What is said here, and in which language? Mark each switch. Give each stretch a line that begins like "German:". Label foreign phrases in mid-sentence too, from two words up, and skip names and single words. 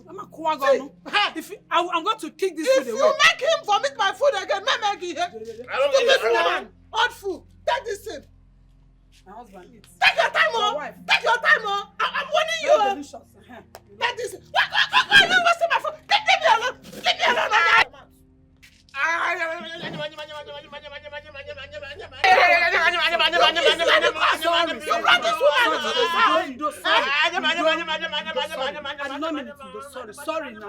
English: I'm a kuwagonu. I'm going to kick this food away. If you make him vomit my food again, stupid woman, old fool, take this thing. My husband eats. Take your time, Take your time, I'm warning you. Very delicious. Take this. Why are you wasting my food? Leave me alone. Leave me alone. Sorry now.